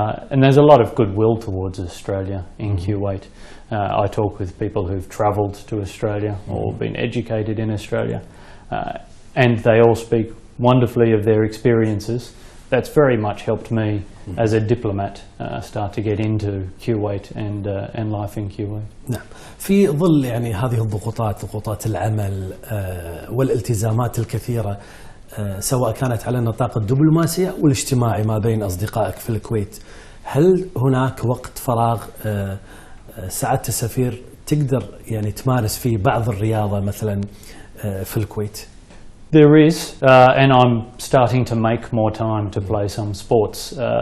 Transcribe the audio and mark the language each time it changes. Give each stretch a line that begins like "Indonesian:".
English: And there's a lot of goodwill towards Australia in Kuwait. I talk with people who've travelled to Australia or been educated in Australia, and they all speak wonderfully of their experiences. That's very much helped me as a diplomat start to get into Kuwait and life in Kuwait.
Arabic: نعم. في ظل يعني هذه الضغوطات، ضغوطات العمل والالتزامات الكثيرة، سواء كانت على النطاق الدبلوماسي والاجتماعي ما بين أصدقائك في الكويت، هل هناك وقت فراغ سعادة السفير تقدر يعني تمارس فيه بعض الرياضة مثلا في الكويت؟
English: There is, and I'm starting to make more time to play some sports.